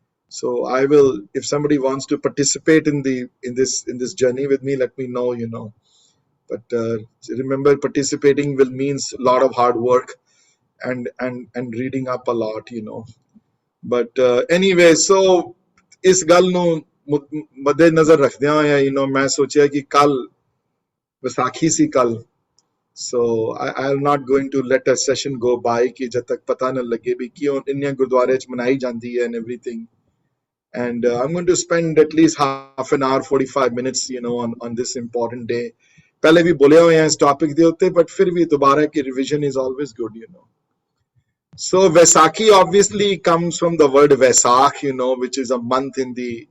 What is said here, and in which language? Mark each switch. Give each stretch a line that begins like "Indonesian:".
English: So I will, if somebody wants to participate in this journey with me, let me know, but remember participating will means a lot of hard work and reading up a lot, but anyway, so
Punjabi: ਇਸ ਗੱਲ ਨੂੰ ਮੱਦੇ ਨਜ਼ਰ ਰੱਖਦਿਆਂ ਹੋਇਆ ਮੈਂ ਸੋਚਿਆ ਕਿ ਕੱਲ ਵਿਸਾਖੀ ਸੀ ਕੱਲ,
English: so I'm not going to let a session go by
Punjabi: ਕਿ ਜਦ ਤੱਕ ਪਤਾ ਨਾ ਲੱਗੇ ਵੀ ਕਿਉਂ ਇੰਨੀਆਂ ਗੁਰਦੁਆਰੇ ਚ ਮਨਾਈ ਜਾਂਦੀ ਹੈ
English: and everything. And I'm going to spend at least half an hour, 45 minutes, on this important day.
Punjabi: ਪਹਿਲੇ ਵੀ ਬੋਲਿਆ ਹੋਇਆ ਇਸ ਟੌਪਿਕ ਦੇ ਉੱਤੇ,
English: but
Punjabi: ਫਿਰ ਵੀ ਦੁਬਾਰਾ ਕਿ
English: revision is always good, So Vaisakhi obviously comes from the word Vaisakh, which is a month in the